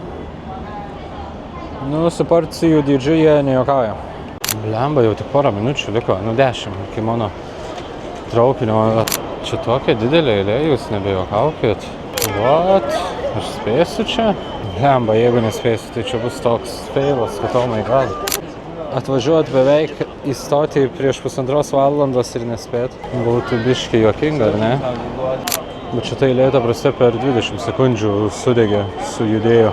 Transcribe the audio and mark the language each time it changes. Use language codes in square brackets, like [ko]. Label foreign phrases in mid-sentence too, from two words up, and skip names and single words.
[lt] Nu, su porcijų dydžiu jie nejuokauja. Blemba, jau tik porą minučių liko, 10 iki mano traukinio. Čia tokia didelė eilė, jūs nebejuokaukit. What? Aš spėsiu čia? Blemba, jeigu nespėsiu, tai čia bus toks feilas, kad [en] oh my god. [lt] Atvažiuot beveik įstoti prieš 1,5 valandos ir nespėt. Būtų biškiai juokinga, ar ne? Bet šitą eilė paprastai per 20 sekundžių sudegė, sujudėjo.